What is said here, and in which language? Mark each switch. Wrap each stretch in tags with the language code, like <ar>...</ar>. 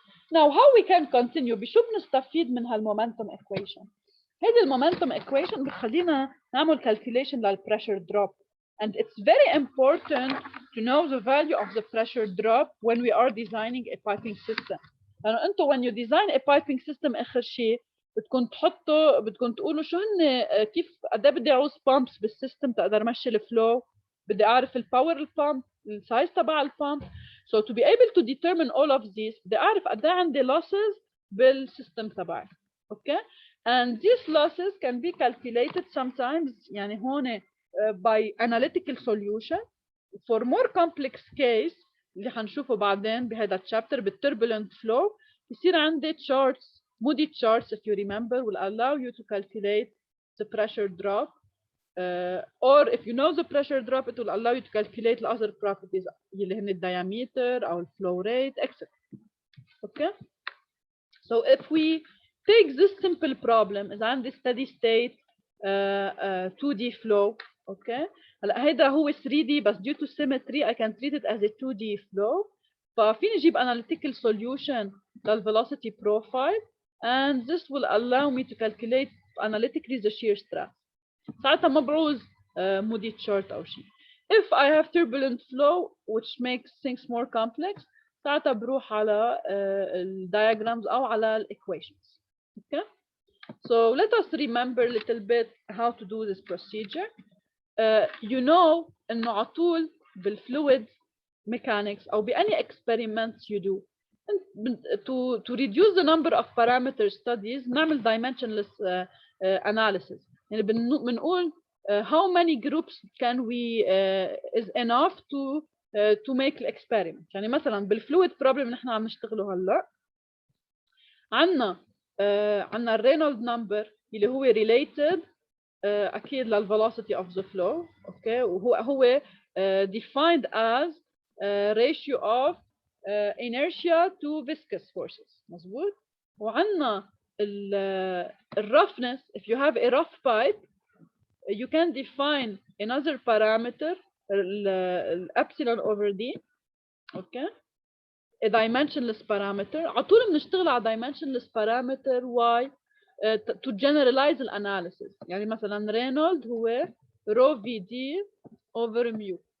<en>Now how we can continue؟</en> <ar>بشو بنستفيد من هالمومنتوم</ar> <en>equation؟</en> <ar>هذه المومنتوم</ar> <en>equation</en> <ar>بتخلينا نعمل</ar> <en>calculation للpressure drop, and it's very important to know the value of the pressure drop when we are designing a piping system.</en> <ar>لأنه أنتوا</ar> <en>when you design a piping system</en> <ar>آخر شيء بدكم تقولوا شو هن كيف قد ايه بدي اعوز pumps بالسيستم تقدر مشي الفلو، بدي اعرف الباور البامب، السايز تبع البامب.</ar> <en>So to be able to determine all of these</en> <ar>بدي اعرف قد ايه عندي losses بالسيستم تبعي.</ar> <en>Okay, and these losses can be calculated sometimes</en> <ar>يعني هون</ar> <en>by analytical solution. For more complex case</en> <ar>اللي حنشوفه بعدين بهذا الشابتر</ar> <en>بالturbulent flow</en> <ar>يصير عندي</ar> <en>charts, Moody charts if you remember will allow you to calculate the pressure drop, or if you know the pressure drop it will allow you to calculate the other properties</en> <ar>اللي هن</ar> <en>diameter or flow rate etc. Okay, so if we take this simple problem is</en> <ar>عندي</ar> <en>steady state 2D flow. Okay,</en> <ar>هلا هيدا هو</ar> <en>3D بس due to symmetry I can treat it as a 2D flow.</en> <ar>ففيني اجيب</ar> <en>analytical solution للvelocity profile and this will allow me to calculate analytically the shear stress.</en> <ar>ساعتها ما بعوز</ar> <en>Moody chart</en> <ar>أو شيء.</ar> <en>If I have turbulent flow which makes things more complex</en> <ar>ساعتها بروح على</ar> <en>diagrams أو على equations. Okay, so let us remember a little bit how to do this procedure. You know</en> <ar>إنه على طول</ar> <en>بالfluid mechanics أو بأني experiments you do to reduce the number of parameter studies</en> <ar>نعمل</ar> <en>dimensionless analysis.</en> <ar>يعني بنقول</ar> <en>how many groups can we is enough to make the experiment.</en> <ar>يعني مثلا بالfluid problem نحن عم نشتغله هلا عنا الرينولد number اللي هو</ar> <en>related</en> <ar>أكيد للvelocity</ar> <en>of the flow. okay, وهو defined as ratio of inertia to viscous forces.</en> <ar>مظبوط. وعندنا roughness.</ar> <en>If you have a rough pipe you can define another parameter epsilon over d. okay, a dimensionless parameter.</en> <ar>على طول بنشتغل على</ar> <en>dimensionless parameter. why? to generalize the analysis.</en> <ar>يعني مثلا</ar> <en>Reynolds هو rho vd over mu.</en>